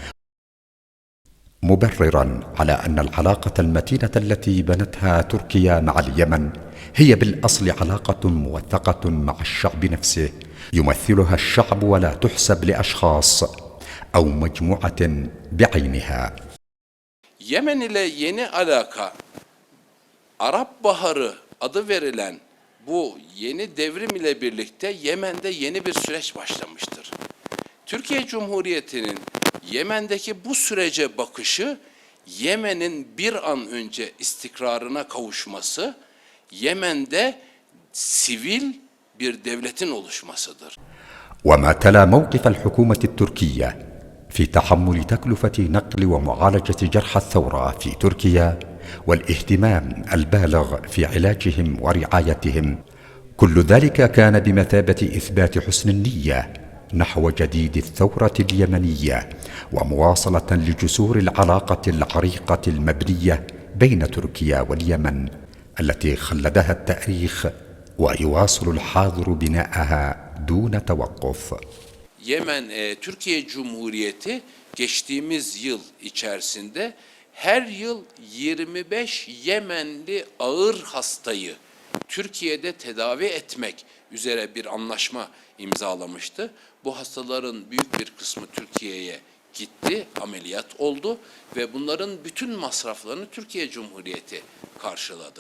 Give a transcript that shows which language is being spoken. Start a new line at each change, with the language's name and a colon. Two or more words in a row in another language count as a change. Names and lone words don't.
Arabic: مبررا على أن العلاقة المتينة التي بنتها تركيا مع اليمن هي بالأصل علاقة موثقة مع الشعب نفسه يمثلها الشعب ولا تحسب لأشخاص أو مجموعة بعينها.
Turkish: Yemen ile yeni alaka, Arap Baharı adı verilen bu yeni devrim ile birlikte Yemen'de yeni bir süreç başlamıştır. Türkiye Cumhuriyeti'nin Yemen'deki bu sürece bakışı, Yemen'in bir an önce istikrarına kavuşması, Yemen'de sivil bir devletin oluşmasıdır.
Arabic: وما تلا موقف الحكومة التركية في تحمل تكلفة نقل ومعالجة جرحى الثورة في تركيا والاهتمام البالغ في علاجهم ورعايتهم، كل ذلك كان بمثابة إثبات حسن النية نحو جديد الثورة اليمنية ومواصلة لجسور العلاقة العريقة المبنية بين تركيا واليمن التي خلدها التاريخ ويواصل الحاضر بناءها دون توقف.
Turkish: Yemen, Türkiye Cumhuriyeti geçtiğimiz yıl içerisinde her yıl 25 Yemenli ağır hastayı Türkiye'de tedavi etmek üzere bir anlaşma imzalamıştı. Bu hastaların büyük bir kısmı Türkiye'ye gitti, ameliyat oldu ve bunların bütün masraflarını Türkiye Cumhuriyeti karşıladı.